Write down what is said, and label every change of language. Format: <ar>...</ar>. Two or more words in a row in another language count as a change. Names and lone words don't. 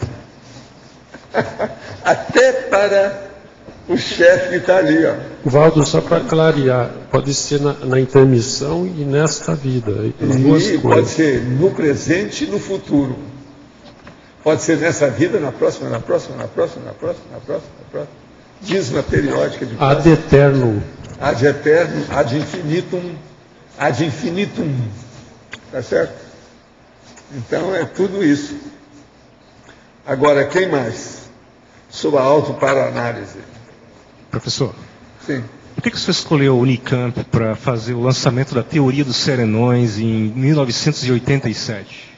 <pt>Até para o chefe que está ali, ó. Valdo, só para clarear, pode ser na intermissão e nesta vida. E pode ser no presente e no futuro. Pode ser nessa vida, na próxima, na próxima, na próxima, na próxima, na próxima, na próxima. Dízima periódica de</pt> <la>ad eterno. Ad eterno, ad infinitum, ad infinitum.</la> <pt>Tá certo? Então é tudo isso. Agora, quem mais? Sobre a autoparanálise. Professor, sim. Por que você escolheu o Unicamp para fazer o lançamento da teoria dos serenões em 1987?</pt>